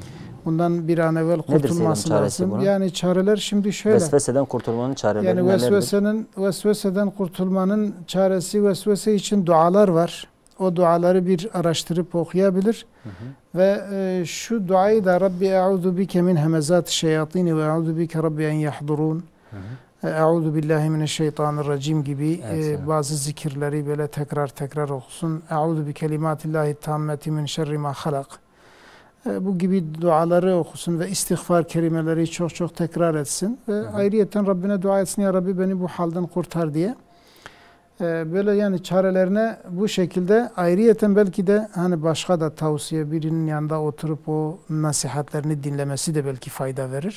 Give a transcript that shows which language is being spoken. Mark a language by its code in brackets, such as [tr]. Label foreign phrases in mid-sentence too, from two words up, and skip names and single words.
[tr] Bundan bir an evvel kurtulması lazım. Bunun? Yani çareler şimdi şöyle. Vesveseden kurtulmanın çareleri yani vesveseden kurtulmanın çaresi, vesvese için dualar var. O duaları bir araştırıp okuyabilir. Ve şu duayı da [ar] رب أعوذ بك من همزات الشياطين وأعوذ بك رب أن يحضرون. أعوذ بالله من الشيطان الرجيم [tr] gibi bazı zikirleri böyle tekrar okusun. [ar] أعوذ بكلمات الله التامات من شر ما خلق. [tr] Bu gibi duaları okusun ve istiğfar kelimeleri çok tekrar etsin. Ve ayrıyeten Rabbine dua etsin, ya Rabbi beni bu halden kurtar diye. Böyle yani çarelerine bu şekilde, ayrıyeten belki de hani başka da tavsiye, birinin yanında oturup o nasihatlerini dinlemesi de belki fayda verir.